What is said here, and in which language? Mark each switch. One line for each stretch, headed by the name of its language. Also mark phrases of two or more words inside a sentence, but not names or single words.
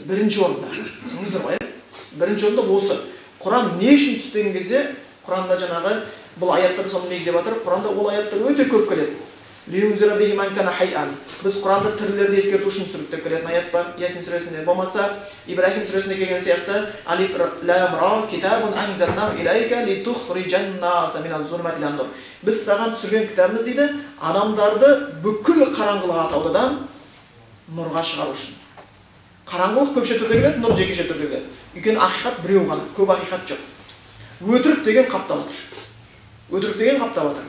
Kazakh: Бірінші орында. Түсініңіздер ғой? Бірінші орында осы. Құран не үшін түсті деген кезде, Құранда жаңағы бұл аяттарды соны негіздеп жатыр. Құранда ол аяттар өте көп келеді. Біз Құранды тірілерді ескерту үшін түсіріп деп келетін аят бар. Ясин сүресінде болмаса, Ибрахим сүресінде келген сияқты
Arabic: ألف لام را كتاب أنزلناه إليك لتخرج الناس من الظلمات إلى النور.
Kazakh: Біз саған түсірген кітабымыз дейді, адамдарды бүкіл қараңғылық атаулыдан нұрға шығару үшін. Қараңғылық көпше түрде келеді, нұр жекеше түрде келеді. Өйткені ақиқат біреу ғана, көп ақиқат жоқ. Өтірік деген қаптап жатыр. Өтірік деген қаптап жатыр.